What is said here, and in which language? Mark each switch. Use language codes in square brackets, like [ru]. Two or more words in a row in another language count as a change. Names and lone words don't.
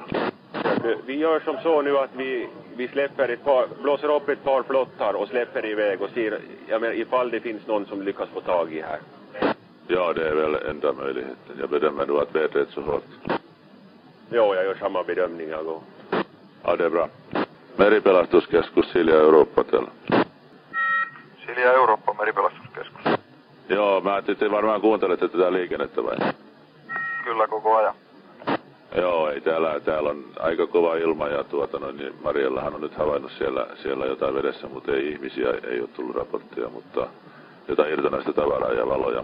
[sv] Vi gör som så nu att vi släpper blåser upp ett par flottar och släpper iväg och ser, jag menar, ifall det finns någon som lyckas få tag i här. Ja, det är väl enda möjligheten. Jag bedömer nog att vädret är så hårt. Jo, jag gör samma bedömning jag går. Ja, det är bra. [fi] Meripelastuskeskus Silja Europa täällä. Silja Europa, meripelastuskeskus. Joo, mä ajattelin, että varmaan kuuntelette tätä liikennettä vai? Kyllä koko ajan. Joo, ei täällä on aika kova ilma ja niin Mariellahan on nyt havainnut siellä jotain vedessä, mutta ei ihmisiä, ei ole tullut raporttia, mutta jotain irtonaista tavaraa ja valoja.